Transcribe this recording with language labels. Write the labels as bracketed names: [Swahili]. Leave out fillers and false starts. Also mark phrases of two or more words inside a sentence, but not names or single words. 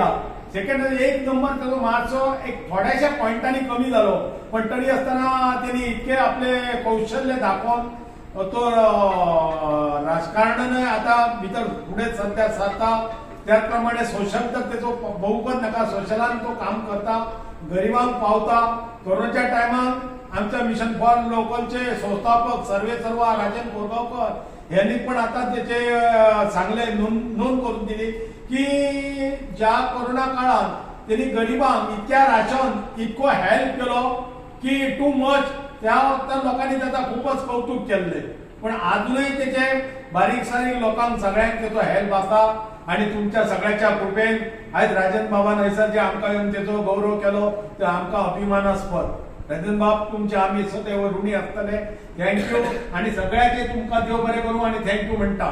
[Konkani] 1 नंबर त्याचो मातसो एक थोड्याशा पॉइंटांनी कमी जालो, पण तरी आसतना त्यांनी इतके आपले कौशल्य दाखोवन तो राजकारणान आता भितर फुडें सध्या सरता. त्याचप्रमाणे सोशल तर त्याचो बहुपद नाका, सोशलान तो काम करता, गरिबांक पावता. कोरोनाच्या टायमार आमच्या मिशन फॉर लोकलचे संस्थापक सर्वेसर्वा राजन कोरगांवकर यांनी पण आता त्याचे चांगले नोंद करून दिली की ज्या कोरोना काळात त्यांनी गरिबांक इतक्या राशन इतको हेल्प केलो की [English] too much. [Konkani] त्या वक्तार लोकांनी त्याचा खूपच कौतुक केले. पण अजूनही त्याचे बारीक सारीक लोकांक सगळ्यांक त्याचो हेल्प आसा. आणि तुमच्या सगळ्याच्या कृपेन आज राजन बाबा हयसर जे आमकां येवन त्याचो गौरव केलो ते आमकां अभिमानास्पद. राजन बाब तुमचे आम्ही सदैव ऋणी आसतले. थँक्यू. आणि सगळ्याचे तुमकां देव बरें करूं आणि थँक्यू म्हणटा.